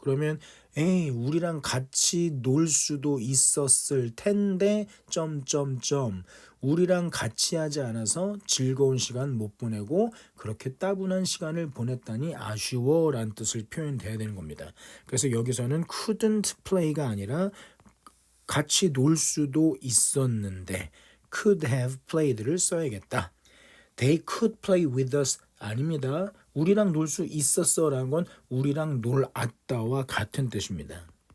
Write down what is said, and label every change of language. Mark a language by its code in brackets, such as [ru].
[ko] 그러면 우리랑 같이 놀 수도 있었을 텐데 점점점 우리랑 같이 하지 않아서 즐거운 시간 못 보내고 그렇게 따분한 시간을 보냈다니 아쉬워라는 뜻을 표현돼야 되는 겁니다. 그래서 여기서는 [en] couldn't play [ko] 가 아니라 같이 놀 수도 있었는데 [en] could have played [ko] 를 써야겠다. [en] They could play with us [ko] 아닙니다. 우리랑 놀 수 있었어라는 건 우리랑 놀았다와 같은 뜻입니다.